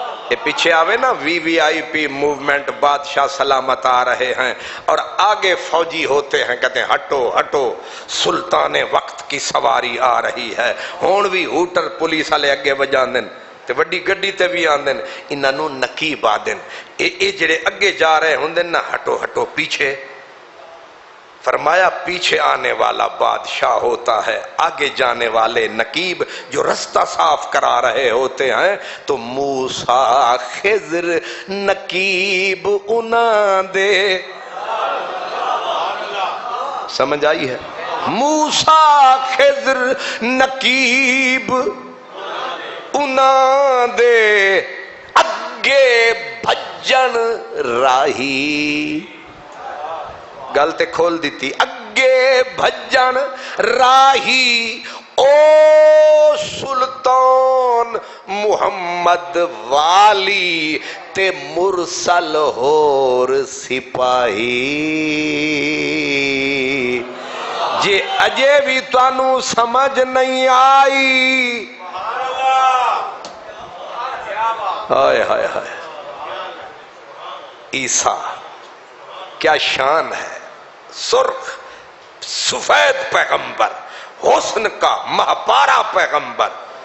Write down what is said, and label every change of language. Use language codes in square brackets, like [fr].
[pa] یہ پیچھے آوے نا [ur] VVIP موومنٹ، بادشاہ سلامت آ رہے ہیں اور آگے فوجی ہوتے ہیں، کہتے ہیں ہٹو ہٹو سلطان وقت کی سواری آ رہی ہے، [pa] ہون بھی ہوٹر پولیس والے اگے وجان دن تے وڈی گڈی تے بھی آندن، انہاں نوں نقیب آدن. اے جڑے اگے جا رہے ہوندن نا [ur] ہٹو ہٹو پیچھے، فرمایا پیچھے آنے والا بادشاہ ہوتا ہے، آگے جانے والے نقیب جو رستہ صاف کرا رہے ہوتے ہیں. [pa] تو موسیٰ خضر نقیب انہاں دے، سمجھ آئی ہے؟ موسیٰ خضر نقیب انہاں دے اگے بھجن راہی. گل تے کھول دیتی، اگے بھجن راہی او سلطان محمد والی تے مرسل ہور سپاہی. جے اجے بھی تانوں سمجھ نہیں آئی، [ur] ہائے ہائے ہائے، عیسیٰ کیا شان ہے، سرخ سفید پیغمبر، حسن کا مہپارا پیغمبر.